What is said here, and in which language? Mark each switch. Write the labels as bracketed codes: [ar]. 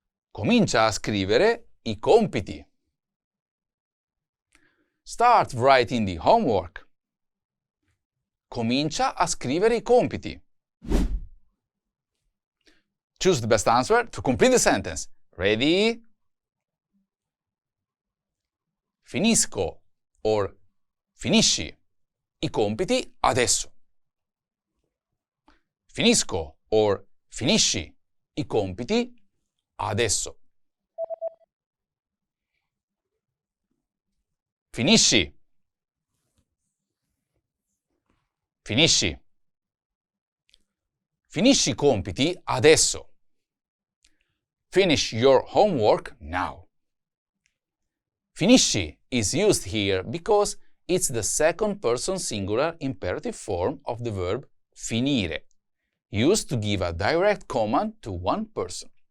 [it] Comincia a scrivere I compiti. [en] Start writing the homework. [it] Comincia a scrivere I compiti. [en] Choose the best answer to complete the sentence. Ready? [it] Finisco or finisci I compiti adesso. Finisco or finisci I compiti adesso. Finisci. Finisci. Finisci I compiti adesso. [en] Finish your homework now. Finisci is used here because it's the second person singular imperative form of the verb finire, used to give a direct command to one person.